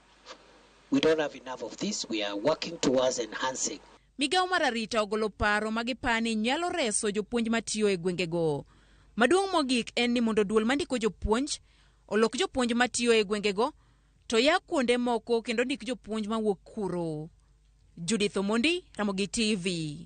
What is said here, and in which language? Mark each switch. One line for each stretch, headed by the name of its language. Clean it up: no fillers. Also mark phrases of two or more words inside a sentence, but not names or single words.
English: We don't have enough of this. We are working towards enhancing.
Luo (Kenya and Tanzania): Migawo mar arita ogolo paro magipani nyalo reso jopuonj matiyo e gwengego. Maduong' mogik en ni mondo duol mandiko jopuonj olok jopuonj matiyo e gwengego to ya kuonde moko kendo ndik jopuonj mawuok kuro. Judith Omondi, Ramogi TV.